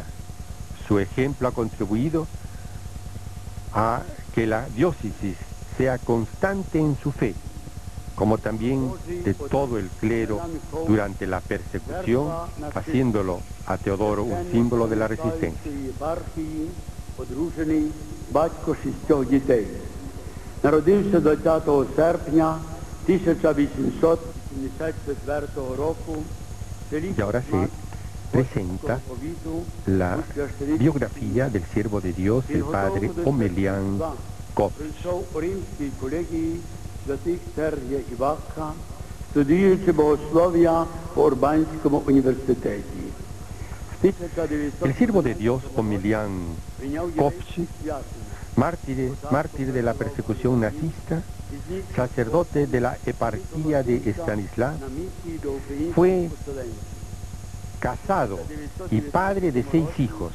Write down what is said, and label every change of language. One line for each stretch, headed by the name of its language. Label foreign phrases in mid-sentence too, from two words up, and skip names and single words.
Spanish: Su ejemplo ha contribuido a que la diócesis sea constante en su fe, como también de todo el clero durante la persecución, haciéndolo a Teodoro un símbolo de la resistencia.
Ukrainian: Одружений, батько 6 дітей. Народився 20 серпня 1884 року в селі
Spanish: Y ahora se presenta la biografía del siervo de Dios, el padre Omelian Kopch.
Ukrainian: Прийшов у римській колегії святих Сергія і Вакха, студіюючи богослов'я по Урбанському університеті.
Spanish: El siervo de Dios, Omelian Kopch, mártir de la persecución nazista, sacerdote de la eparquía de Stanisław, fue casado y padre de 6 hijos.